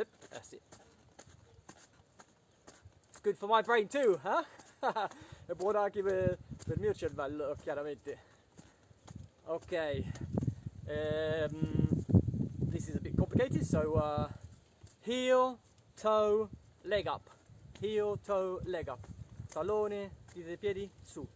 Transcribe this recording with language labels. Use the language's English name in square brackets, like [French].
[English] That's it. It's good for my brain too, huh? [Italian] È buono anche per il mio cervello, chiaramente. [English] Ok. This is a bit complicated, so heel, toe, leg up. Heel, toe, leg up. [Italian] Tallone, dita dei piedi su.